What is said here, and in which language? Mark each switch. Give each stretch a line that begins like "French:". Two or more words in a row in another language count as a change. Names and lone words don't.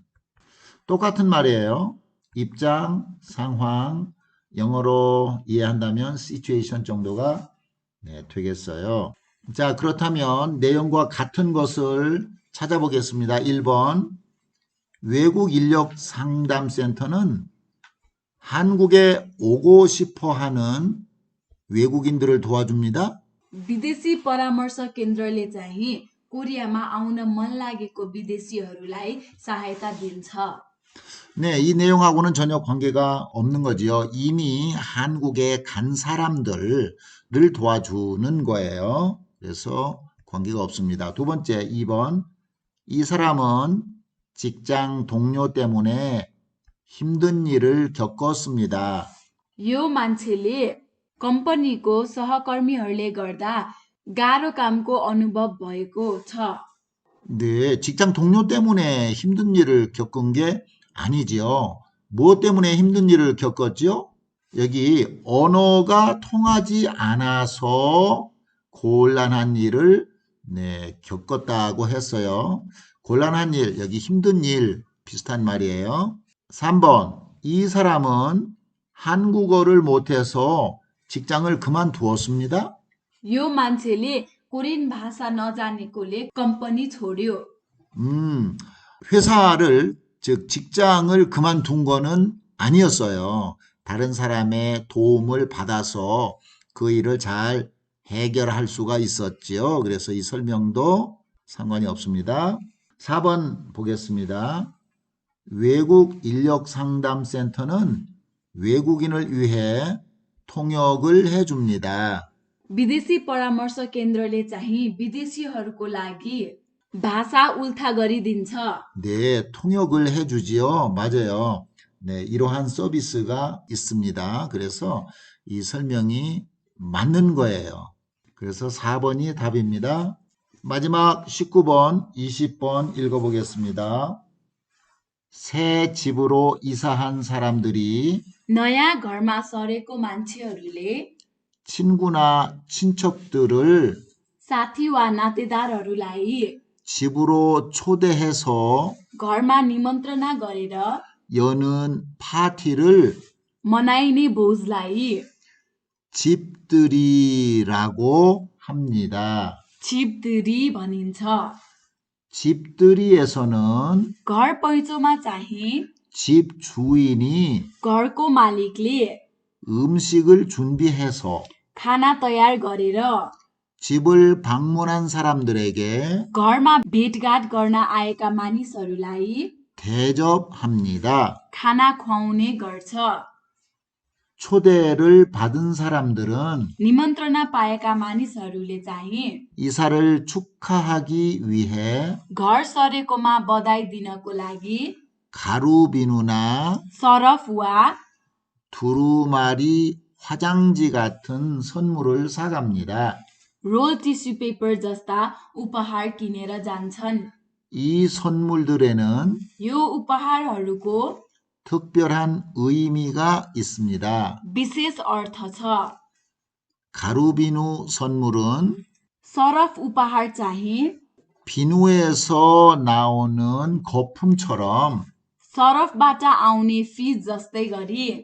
Korean: 똑같은 말이에요. 입장, 상황, 영어로 이해한다면 situation 정도가 되겠어요. 자, 그렇다면 내용과 같은 것을 찾아보겠습니다. 1번. 외국 인력 상담센터는 한국에 오고 싶어 하는 외국인들을 도와줍니다.
Nepali: विदेशी परामर्श केन्द्रले चाहिँ कोरियामा आउन मन लागेको विदेशीहरूलाई सहायता दिन्छ
Korean: 네, 이 내용하고는 전혀 관계가 없는 거지요. 이미 한국에 간 사람들을 도와주는 거예요. 그래서 관계가 없습니다. 두 번째, 2번. 이 사람은 직장 동료 때문에 힘든 일을 겪었습니다.
Nepali: यो मान्छेले कम्पनीको सहकर्मीहरूले गर्दा गाह्रो कामको अनुभव भएको छ
Korean: 네, 직장 동료 때문에 힘든 일을 겪은 게 아니지요. 무엇 때문에 힘든 일을 겪었지요? 여기 언어가 통하지 않아서 곤란한 일을 겪었다고 했어요. 곤란한 일, 여기 힘든 일 비슷한 말이에요. 3번, 이 사람은 한국어를 못해서 직장을 그만두었습니다.
Nepali: यो मान्छेले कोरियन भाषा नजानेकोले कम्पनी छोड्यो
Korean: 회사를, 즉 직장을 그만둔 거는 아니었어요. 다른 사람의 도움을 받아서 그 일을 잘 해결할 수가 있었지요. 그래서 이 설명도 상관이 없습니다. 4번 보겠습니다. 외국 인력 상담센터는 외국인을 위해 통역을 해줍니다.
Nepali: विदेशी परामर्श केन्द्रले चाहिँ विदेशीहरूको लागि भाषा उल्था गरिदिन्छ
Korean: 네, 통역을 해주지요. 맞아요. 네, 이러한 서비스가 있습니다. 그래서 이 설명이 맞는 거예요. 그래서 4번이 답입니다. 마지막 19번, 20번 읽어보겠습니다. 새 집으로 이사한 사람들이
Nepali: नयाँ घरमा सरेको मान्छेहरूले
Korean: 친구나 친척들을
Nepali: साथी वा नातेदारहरूलाई
Korean: 집으로 초대해서
Nepali: घरमा निमन्त्रणा गरेर
Korean: 여는 파티를
Nepali: मनाइने भोजलाई
Korean: 집들이라고 합니다.
Nepali: 집들이 भनिन्छ
Korean: 집들이에서는
Nepali: घर पैँचोमा चाहिँ
Korean: 집 주인이
Nepali: घरको मालिकले
Korean: 음식을 준비해서
Nepali: खाना तयार गरेर
Korean: 집을 방문한 사람들에게
Nepali: घरमा भेटघाट गर्न आएका मानिसहरूलाई
Korean: 대접합니다.
Nepali: खाना खुवाउने गर्छ
Korean: 초대를 받은 사람들은
Nepali: निमन्त्रणा पाएका मानिसहरूले चाहिँ
Korean: 이사를 축하하기 위해
Nepali: घर सरेकोमा बधाई दिनको लागि
Korean: 가루비누나
Nepali: सरफ वा
Korean: 두루마리 화장지 같은 선물을 사갑니다.
English: roll tissue paper
Nepali: जस्ता उपहार किनेर जान्छन्
Korean: 이 선물들에는
Nepali: यो उपहारहरूको
Korean: 특별한 의미가 있습니다.
Nepali: विशेष अर्थ छ।
Korean: 가루비누 선물은
Nepali: सरफ उपहार चाहिँ
Korean: 비누에서 나오는 거품처럼
Nepali: सरफबाट आउने फिज जस्तै गरी